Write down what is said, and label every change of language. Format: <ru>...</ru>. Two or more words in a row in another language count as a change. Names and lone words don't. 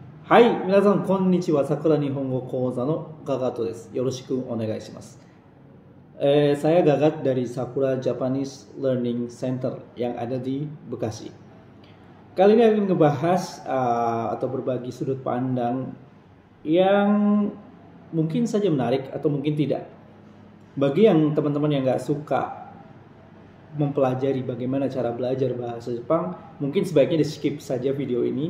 <ja>はい、皆さんこんにちは。桜日本語講座のガガトです。よろしくお願いします。</ja> <id>Saya Gagat dari Sakura Japanese Learning Center yang ada di Bekasi. Kali ini akan ngebahas atau berbagi sudut pandang yang mungkin saja menarik atau mungkin tidak. Bagi yang teman-teman yang nggak suka mempelajari bagaimana cara belajar bahasa Jepang, mungkin sebaiknya di skip saja video ini.</id>